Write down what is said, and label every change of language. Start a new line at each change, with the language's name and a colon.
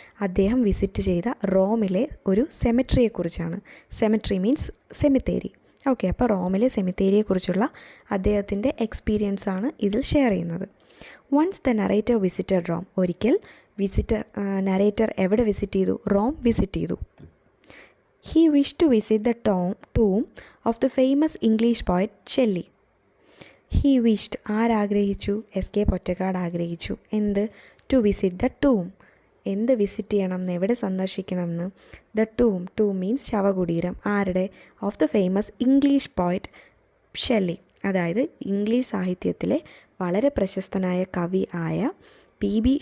Malayalam: അദ്ദേഹം വിസിറ്റ് ചെയ്ത റോമിലെ ഒരു സെമെട്രിയെക്കുറിച്ചാണ്. സെമെട്രി മീൻസ് സെമിത്തേരി. ഓക്കെ, അപ്പോൾ റോമിലെ സെമിത്തേരിയെക്കുറിച്ചുള്ള അദ്ദേഹത്തിൻ്റെ എക്സ്പീരിയൻസാണ് ഇതിൽ ഷെയർ ചെയ്യുന്നത്.
English: Once the narrator visited Rome.
Malayalam: ഒരിക്കൽ നറേറ്റർ എവിടെ വിസിറ്റ് ചെയ്തു? റോം വിസിറ്റ് ചെയ്തു.
English: He wished to visit the tomb of the famous English poet Shelley. He wished,
Malayalam: ആരാഗ്രഹിച്ചു? എസ്.കെ. Pottekkatt ആഗ്രഹിച്ചു. എന്ത്?
English: To visit the tomb.
Malayalam: എന്ത് വിസിറ്റ് ചെയ്യണം എന്ന്, എവിടെ സന്ദർശിക്കണം എന്ന്? ദ ടൂം മീൻസ് ശവകുടീരം. ആരുടെ?
English: Of the famous English poet Shelley.
Malayalam: അതായത് ഇംഗ്ലീഷ് സാഹിത്യത്തിലെ വളരെ പ്രശസ്തനായ കവി ആയ പി.ബി.